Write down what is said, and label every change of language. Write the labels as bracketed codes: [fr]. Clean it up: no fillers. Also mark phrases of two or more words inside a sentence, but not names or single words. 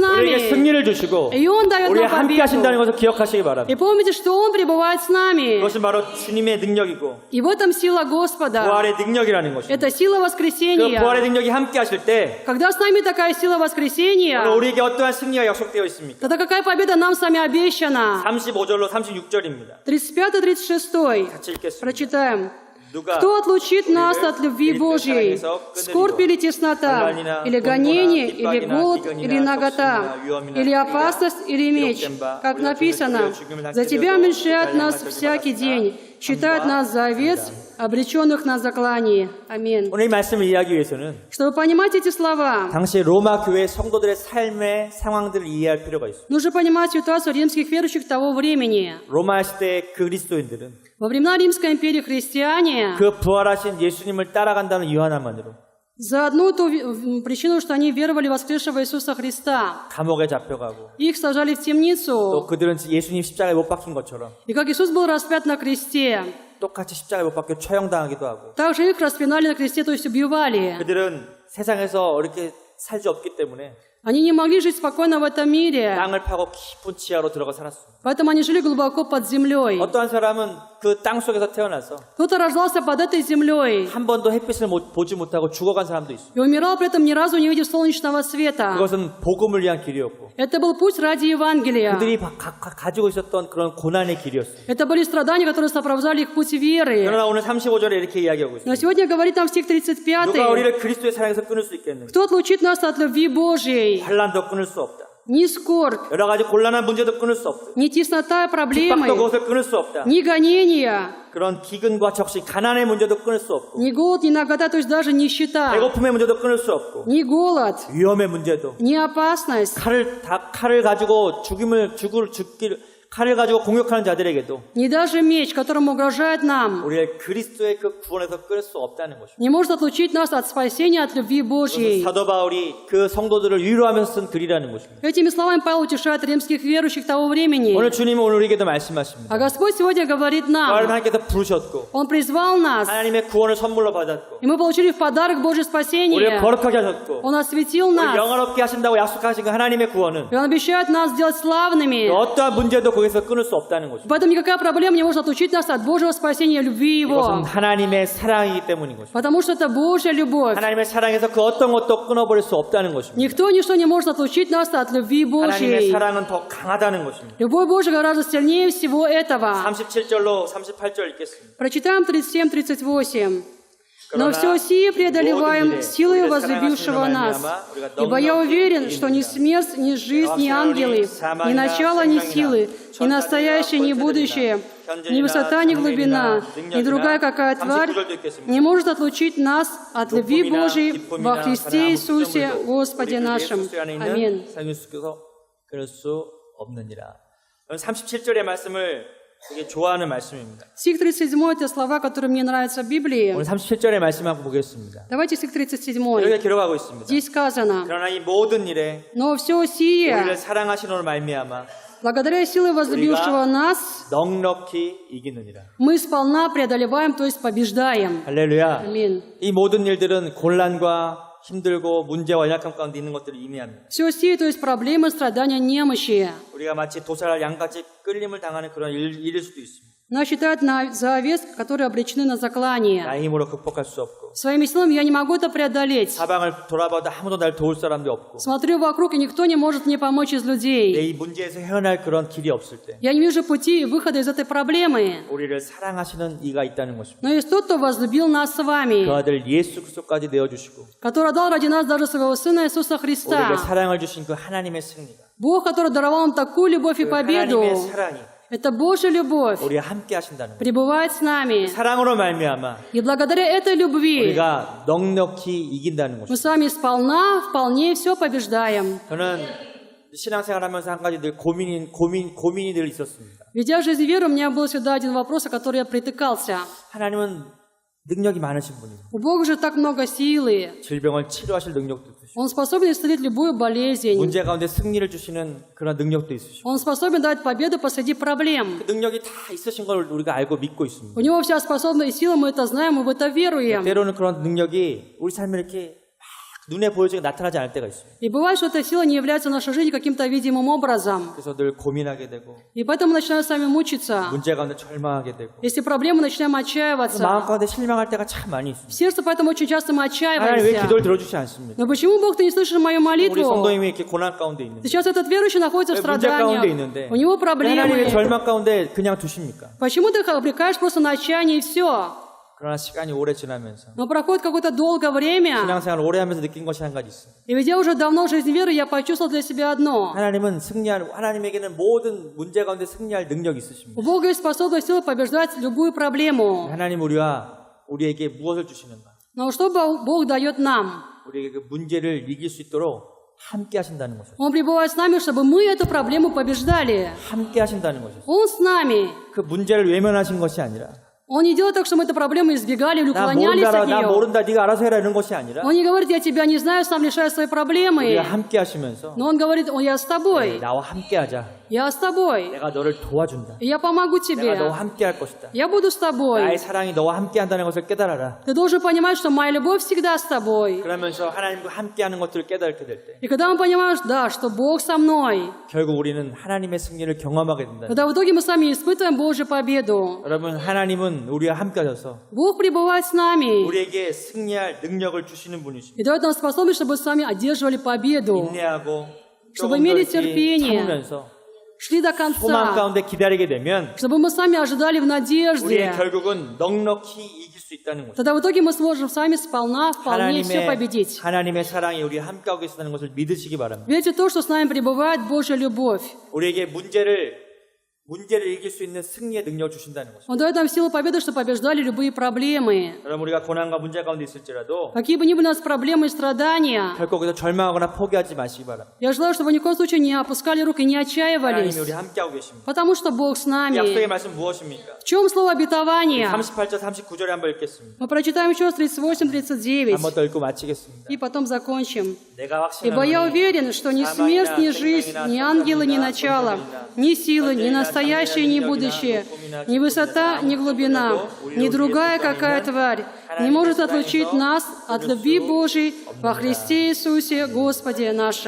[ko] 우리에게 [ru] нами. [ko] 승리를 주시고 [ru] И Он дает [ko] 우리와 [ru] нам [ko] 함께 하신다는 [ru] победу. [ko] 것을 기억하시기 바랍니다. [ru] И помните, что Он пребывает с нами. [ko] 그것은 바로 주님의 능력이고 [ru] И в этом сила Господа. [ko] 부활의 능력이라는 것입니다. [ru] Это сила [ko] 그 [ru] воскресения. [ko] 부활의 능력이 함께 하실 때 [ru] Когда с нами такая сила [ko] 오늘 [ru] воскресения, [ko] 우리에게 어떠한 승리가 약속되어 있습니까? [ru] тогда какая победа нам с вами обещана? [ko] 35절로 36절입니다. [ru] 35-36. [ko] 같이 읽겠습니다. [ru] Прочитаем. [ko] 누가 [ru] Кто отлучит нас от любви [ko] 우리를 [ru] Божьей? [ko] 사랑해서 [ru] Скорбь или теснота, или гонение, или голод, или нагота, или опасность, или меч? Как написано, за Тебя уменьшает нас всякий день, считает нас за овец, обреченных на заклание. Аминь. [ko] 오늘 이 말씀을 이해하기 위해서는 [ru] Чтобы понимать эти слова, [ko] 당시 로마 교회 성도들의 삶의 상황들을 이해할 필요가 있습니다. [ru] нужно понимать ситуацию римских верующих того времени. [ko] 로마 시대의 그리스도인들은 [ru] Во времена Римской империи христиане [ko] 그 부활하신 예수님을 따라간다는 이유 하나만으로 [ru] за одну ту причину, что они веровали в воскресшего Иисуса Христа, [ko] 감옥에 잡혀가고 [ru] их сажали в [ko] 또 [ru] темницу, [ko] 그들은 예수님 십자가에 못 박힌 것처럼 [ru] и как Иисус был распят на кресте, [ko] 똑같이 십자가에 못 박혀 처형당하기도 하고 [ru] также их распинали на кресте, то есть убивали. [ko] 그들은 세상에서 이렇게 살 수 없기 때문에 [ru] Они не могли жить спокойно в этом мире, [ko] 땅을 파고 깊은 지하로 들어가 살았습니다. [ru] поэтому они жили глубоко под землей. [ko] 어떠한 사람은 그 땅 속에서 태어나서 [ru] Кто-то рождался под этой землей [ko] 한 번도 햇빛을 보지 못하고 죽어간 사람도 있어요. [ru] и умирал при этом ни разу не увидев солнечного света. [ko] 그것은 복음을 위한 길이었고 [ru] Это был путь ради Евангелия. [ko] 그들이 가지고 있었던 그런 고난의 길이었어요. [ru] Это были страдания, которые сопровождали их путь веры. [ko] 그러나 오늘 35절에 이렇게 이야기하고 [ru] Но [ko] 있습니다. [ru] сегодня говорит нам стих 35. [ko] 누가 우리를 그리스도의 사랑에서 끊을 수 있겠는가? [ru] Кто отлучит нас от любви Божьей? [ko] 환난도 끊을 수 없다. [ru] Ни скорбь, [ko] 여러 가지 곤란한 문제도 끊을 수 없다. [ru] ни теснота и [ko] 핍박도 [ru] проблемы, [ko] 그것을 끊을 수 없다. [ru] ни гонения, [ko] 그런 기근과 적신, 가난의 문제도 끊을 수 없고 [ru] ни голод, ни нагота, то есть даже нищета, [ko] 배고픔의 문제도 끊을 수 없고 [ru] ни голод, [ko] 위험의 문제도 [ru] ни опасность, [ko] 칼을 가지고 칼을 가지고 공격하는 자들에게도 [ru] ни даже меч, которым угрожает нам, [ko] 우리의 그리스도의 그 구원에서 끊을 수 없다는 것입니다. [ru] не может отлучить нас от спасения, от любви Божьей. [ko] 사도 바울이 그 성도들을 위로하면서 쓴 글이라는 것입니다. [ru] Этими словами Павел утешает римских верующих того времени. [ko] 오늘 주님은 오늘 우리에게도 말씀하십니다. [ru] А Господь сегодня говорит нам, [ko] 하나님께서 부르셨고 [ru] Он призвал нас, [ko] 하나님의 구원을 선물로 받았고 [ru] и мы получили в подарок Божье [ko] 우리를 [ru] спасение. [ko] 거룩하게 하셨고 [ru] Он осветил [ko] 우리를 [ru] нас, [ko] 영화롭게 하신다고 약속하신 그 하나님의 구원은 [ru] и Он обещает нас сделать славными. [ko] 어떠한 문제도 거기서 끊을 수 없다는 것입니다. [ru] Поэтому никакая проблема не может отлучить нас от Божьего спасения, любви [ko] 이것은 [ru] Его. [ko] 하나님의 사랑이기 때문인 것입니다. [ru] Потому что это Божья любовь. [ko] 하나님의 사랑에서 그 어떤 것도 끊어버릴 수 없다는 것입니다. [ru] Никто, ничто не может отлучить нас от любви [ko] 하나님의 [ru] Божьей. [ko] 사랑은 더 강하다는 것입니다. [ru] Любовь Божья гораздо сильнее всего этого. [ko] 37절로 38절 읽겠습니다. [ru] Прочитаем 37-38. Но все сие преодолеваем силой возлюбившего нас. Ибо я уверен, что ни смерть, ни жизнь, ни ангелы, ни начало, ни силы, ни настоящее, ни будущее, ни высота, ни глубина, ни другая какая тварь не может отлучить нас от любви Божьей во Христе Иисусе, Господе нашим. Аминь. [ko] 그럴 수 없느니라. 37절의 말씀을 되게 좋아하는 말씀입니다. [ru] Стих 37 – это слова, которые мне нравятся в Библии. [ko] 오늘 37절의 말씀 한번 보겠습니다. [ru] Давайте стих 37. [ko] 이렇게 기록하고 있습니다. [ru] Здесь сказано: [ko] 그러나 이 모든 일에 [ru] «Но все [ko] 우리를 [ru] сие, [ko] 사랑하시는 말미암아 [ru] благодаря силе возлюбившего нас, [ko] 넉넉히 이기느니라. [ru] мы сполна преодолеваем, то есть побеждаем». [ko] 할렐루야. [ru] Аминь. [ko] 이 모든 일들은 곤란과 힘들고 문제와 연약함 가운데 있는 것들을 의미합니다. [ru] Все сие, то есть проблемы, страдания, немощи. [ko] 우리가 마치 도살할 양같이 끌림을 당하는 그런 일일 수도 있습니다. [ru] Нас считают за овец, которые обречены на заклание. [ko] 나의 힘으로 극복할 수 없고 [ru] Своими силами я не могу это преодолеть. [ko] 사방을 돌아봐도 아무도 날 도울 사람도 없고 [ru] Смотрю вокруг, и никто не может мне помочь из [ko] 내 [ru] людей. [ko] 이 문제에서 헤어날 그런 길이 없을 때 [ru] Я не вижу пути выхода из этой проблемы. [ko] 우리를 사랑하시는 이가 있다는 것입니다. [ru] Но есть тот, кто возлюбил нас с [ko] 그 [ru] вами, [ko] 아들 예수 그리스도까지 내어주시고 [ru] который дал ради нас даже своего Сына Иисуса Христа. [ko] 우리에게 사랑을 주신 그 하나님의 승리가 [ru] Бог, который даровал нам такую любовь и [ko] 그 [ru] победу, [ko] 하나님의 사랑이 [ru] это Божья любовь, [ko] 우리와 함께 하신다는 것. [ru] пребывает с нами. [ko] 사랑으로 말미암아 [ru] И благодаря этой любви [ko] 우리가 넉넉히 이긴다는 [ru] мы [ko] 것입니다. [ru] с вами сполна, вполне все побеждаем. [ko] 저는 신앙생활하면서 한 가지 늘 고민이 늘 있었습니다. [ru] Ведя жизнь веры, у меня был всегда один вопрос, о который я притыкался. [ko] 하나님은 능력이 많으신 분이에요. [ru] У Бога же так много силы. [ko] 질병을 치료하실 능력도 있으시고 [ru] Он способен исцелить любую болезнь. [ko] 문제 가운데 승리를 주시는 그런 능력도 있으시고 [ru] Он способен дать победу посреди проблем. [ko] 그 능력이 다 있으신 걸 우리가 알고 믿고 있습니다. [ru] У него вся способность и сила, мы это знаем, мы в это веруем. [ko] 때로는 그런 능력이 우리 삶에 이렇게 막 눈에 보여지게 나타나지 않을 때가 있습니다. [ru] И бывает, что эта сила не является в нашей жизни каким-то видимым образом. [ko] 그래서 늘 고민하게 되고 [ru] И поэтому мы начинаем сами мучиться. [ko] 문제 가운데 절망하게 되고 [ru] Если проблемы, начинаем [ko] 마음 [ru] отчаиваться. [ko] 가운데 실망할 때가 참 많이 [ru] В [ko] 있습니다. [ru] сердце поэтому очень часто мы [ko] 하나님 왜 [ru] отчаиваемся. [ko] 기도를 들어주지 않습니까? [ru] Но почему Бог, ты не слышишь мою [ko] 우리 [ru] молитву? [ko] 성도님이 이렇게 고난 가운데 있는데 [ru] Сейчас этот верующий находится в [ko] 문제 가운데 [ru] страданиях. [ko] 있는데 [ru] У него [ko] 왜 하나님의 [ru] проблемы. [ko] 절망 가운데 그냥 두십니까? [ru] Почему ты их обрекаешь просто на отчаяние и все? [ko] 그러나 시간이 오래 지나면서 [ru] Но проходит какое-то долгое время, [ko] 신앙생활을 오래 하면서 느낀 것이 한 가지 있어요. [ru] и ведя уже давно жизнь веры, я почувствовал для себя одно. [ko] 하나님에게는 모든 문제 가운데 승리할 능력이 있으십니다. [ru] У Бога есть способность сила побеждать любую проблему. [ko] 하나님 우리에게 무엇을 주시는가? [ru] Но что Бог дает нам? [ko] 우리에게 그 문제를 이길 수 있도록 함께 하신다는 것이죠. [ru] Он пребывает с нами, чтобы мы эту проблему побеждали. [ko] 함께 하신다는 것이죠. [ru] Он с нами. [ko] 그 문제를 외면하신 것이 아니라 [ru] Он не делает так, что мы эту проблему избегали или [ko] 나 [ru] уклонялись [ko] 모른다, [ru] от [ko] 나 [ru] нее. [ko] 모른다, 네가 알아서 해라 이런 것이 아니라 [ru] Он не говорит, я тебя не знаю, сам решай свои проблемы. [ko] 우리가 함께 하시면서 [ru] Но он говорит, я с тобой. [ko] 나와 함께 하자. [ru] Я с тобой. [ko] 내가 너를 도와준다. [ru] Я помогу [ko] 내가 [ru] тебе. [ko] 너와 함께 할 것이다. [ru] Я буду с тобой. [ko] 나의 사랑이 너와 함께 한다는 것을 깨달아라. [ru] Ты должен понимать, что моя любовь всегда с тобой. [ko] 그러면서 하나님과 함께 하는 것들을 깨닫게 될 때 [ru] И когда мы понимаем, да, что Бог со мной, [ko] 결국 우리는 하나님의 승리를 경험하게 된다. [ru] когда в итоге мы сами испытываем Божью победу. [ko] 여러분 하나님은 우리와 함께 하셔서 [ru] Бог пребывает с нами [ko] 우리에게 승리할 능력을 주시는 분이십니다. [ru] и дает нам способность, чтобы с вами одерживали победу, [ko] 인내하고 [ru] чтобы [ko] 조금 더 [ru] имели [ko] 이렇게 [ru] терпение, [ko] 참으면서 [ru] шли до [ko] 소망 [ru] конца, [ko] 가운데 기다리게 되면 [ru] чтобы мы сами ожидали в [ko] 우리의 [ru] надежде. [ko] 결국은 넉넉히 이길 수 있다는 것입니다. [ru] Тогда в итоге мы сможем с вами сполна, вполне все победить. [ko] 하나님의 사랑이 우리와 함께하고 있다는 것을 믿으시기 바랍니다. [ru] Верьте в то, что с нами пребывает Божья любовь. [ko] 우리에게 문제를 이길 수 있는 승리의 능력을 주신다는 것입니다. [ru] Он дает нам силу победы, чтобы побеждали любые проблемы. [ko] 여러분 우리가 고난과 문제 가운데 있을지라도 [ru] Какие бы ни были у нас проблемы и страдания, [ko] 결코 거기서 절망하거나 포기하지 마시기 바랍니다. [ru] я желаю, чтобы вы ни в коем случае не опускали рук и не отчаивались, [ko] 하나님이 우리 함께하고 계십니다. [ru] потому что Бог с [ko] 약속의 [ru] нами. [ko] 말씀 무엇입니까? [ru] В чем слово обетования? [ko] 38절 39절에 한번 읽겠습니다. [ru] Мы прочитаем еще раз 38-39 [ko] 한번 더 읽고 마치겠습니다. [ru] и потом закончим. [ko] 내가 [ru] Ибо я [ko] 확신하노니 [ru] уверен, что ни смерть, ни жизнь, ни ангелы, ни начало, ни силы, ни настоящее, ни будущее, ни высота, ни глубина, ни другая какая тварь не может отлучить нас от любви Божией во Христе Иисусе Господе нашим.